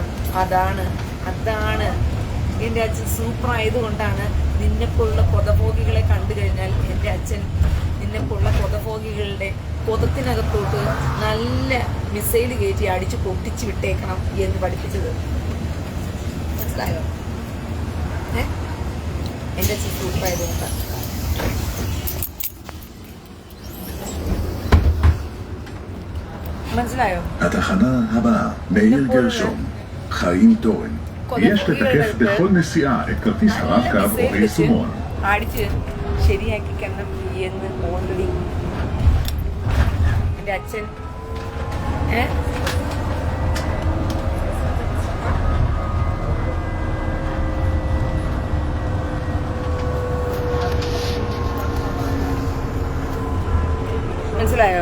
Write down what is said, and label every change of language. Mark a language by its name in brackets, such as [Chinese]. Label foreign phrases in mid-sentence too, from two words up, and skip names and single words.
[Malayalam] അതാണ് എന്റെ അച്ഛൻ സൂപ്പർ ആയതുകൊണ്ടാണ് നിന്നെപ്പോലുള്ള കൊതഭോഗികളെ കണ്ടു കഴിഞ്ഞാൽ എന്റെ അച്ഛൻ നിന്നെപ്പോലുള്ള കൊതഭോഗികളുടെ കൊതത്തിനകത്തോട്ട് നല്ല മിസൈൽ കയറ്റി അടിച്ച് പൊട്ടിച്ച് വിട്ടേക്കണം എന്ന് പഠിപ്പിച്ചത്. മനസ്സിലായോ? എന്റെ അച്ഛൻ സൂപ്പർ ആയതുകൊണ്ടാണ്. മനസ്സിലായോ? [Hebrew] התחנה הבאה, מאיר גרשון, חיים תורן. יש לתקף בכל נסיעה את כרטיס הרב-קו או היישומון. [Malayalam] അടിച്ച് ശരിയാക്കിക്കണം എന്ന് ഓൾറെഡി എൻ്റെ അച്ഛൻ മനസ്സിലായോ?